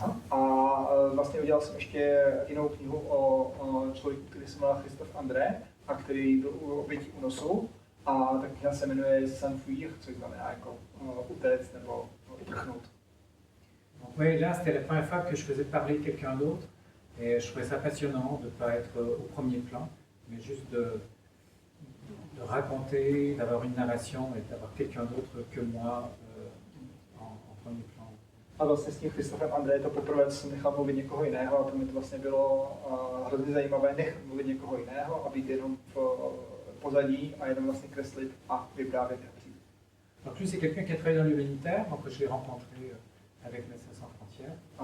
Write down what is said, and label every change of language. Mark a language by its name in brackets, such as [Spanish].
[Czech] A vlastně udělal jsem ještě jinou knihu o člověku, který se jmenoval Christophe André a který byl obětí únosu. A ta kniha se jmenuje S'enfuir, což znamená jako utéct nebo uprchnout. [French] Oui, là c'était la première fois que je faisais parler quelqu'un d'autre et je trouvais ça passionnant de ne pas être au premier plan, mais juste de raconter, d'avoir une narration et d'avoir quelqu'un d'autre que moi en premier plan. [Czech] A vlastně s tím Christophem André to poprvé, co jsem nechal mluvit někoho jiného a to mi to vlastně bylo hrozně zajímavé nechat mluvit někoho jiného a být jenom v pozadí a jenom vlastně kreslit a vyprávět příběh. [French] Donc lui c'est quelqu'un qui a travaillé dans l'humanitaire, donc je l'ai rencontré avec Médecins Sans Frontières.